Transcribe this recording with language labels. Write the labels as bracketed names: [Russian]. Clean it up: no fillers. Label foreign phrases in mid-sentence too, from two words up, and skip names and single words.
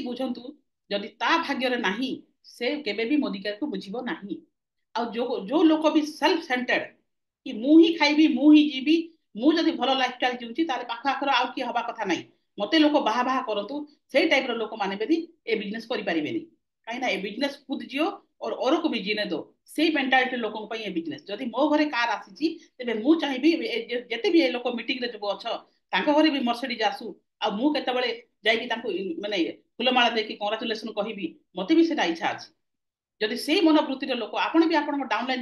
[Odia] ବୁଝନ୍ତୁ ଯଦି ତା ଭାଗ୍ୟରେ ନାହିଁ ସେ କେବେ ବି ମୋଦି କେୟାରକୁ ବୁଝିବ ନାହିଁ ଆଉ ଯୋଉ ଲୋକ ବି [English] self centered [Odia] କି ମୁଁ ହିଁ ଖାଇବି ମୁଁ ହିଁ ଯିବି ମୁଁ ଯଦି ଭଲ ଲାଇଫଷ୍ଟାଇଲ ଜିଉଛି ତାହେଲେ ପାଖ ଆଖର ଆଉ କିଏ ହବା କଥା ନାହିଁ ମତେ ଲୋକ ବାହା ବାହା କରନ୍ତୁ ସେଇ ଟାଇପର ଲୋକମାନେ ବି ଏ ବିଜନେସ କରିପାରିବେନି କାହିଁକି ନା ଏ ବିଜନେସ [Hindi] खुद जियो और औरों को भी जीने दो [Odia] ସେଇ ମେଣ୍ଟାଲିଟି ଲୋକଙ୍କ ପାଇଁ ଏ ବିଜନେସ ଯଦି ମୋ ଘରେ କାର ଆସିଛି ତେବେ ମୁଁ ଚାହିଁବି ଯେତେ ବି ଏ ଲୋକ ମିଟିଂରେ ଯୋଉ ଅଛ ତାଙ୍କ ଘରେ ବି ମର୍ସିଡିଜ ଆସୁ ଆଉ ମୁଁ କେତେବେଳେ ଯାଇକି ତାଙ୍କୁ ମାନେ ଫୁଲମାଳ ଦେଇକି କଂଗ୍ରାଚୁଲେସନ କହିବି ମତେ ବି ସେଟା ଇଚ୍ଛା ଅଛି ଯଦି ସେଇ ମନୋବୃତ୍ତିର ଲୋକ ଆପଣ ବି ଆପଣଙ୍କ ଡାଉନଲାଇନ